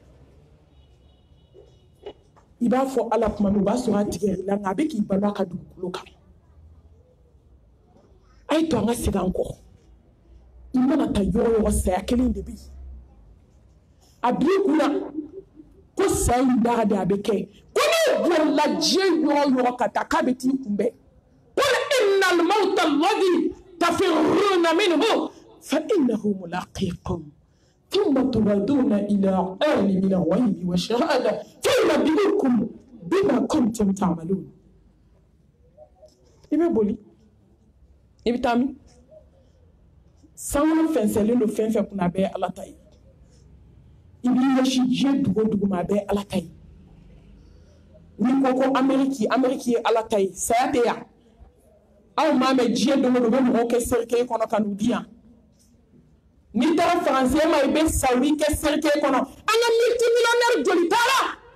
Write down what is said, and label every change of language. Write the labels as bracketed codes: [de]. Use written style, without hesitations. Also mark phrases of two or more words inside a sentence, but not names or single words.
[bm] i b'a fɔ ala kuma min o b'a sɔrɔ a tigɛr'i la nka a bɛ k'i balo a ka dugukolo kan a ye to an ka segin an kɔ i mana taa yɔrɔ o yɔrɔ saya kelen de bɛ yen a b'i kunna ko saya in baara de a bɛ kɛ ko n'o bolila diɲɛ yɔrɔ o yɔrɔ ka taa k'a bɛ t'i kunbɛn [ar] قل إن الموت الذي تفرون منه فإنه ملاقيكم ثم تردون إلى عالم الغيب والشهادة فينبئكم بما كنتم تعملون [bm] i bɛ boli i bɛ taa min sanu fɛnsɛnlen don fɛn fɛn kunna a bɛɛ ye ala ta ye i b'i ɲɛsin diɲɛ dugu o dugu ma a bɛɛ ye ala ta ye n'i ko ko Amérique ye ala ta ye saya tɛ yan aw m'a mɛn diɲɛ don o don u bɛ mɔgɔw kɛ cercueil kɔnɔ ka n'u di yan n'i taara faransɛ ma i bɛ Saoudi kɛ cercueil kɔnɔ an ka multimillionnaire joli taara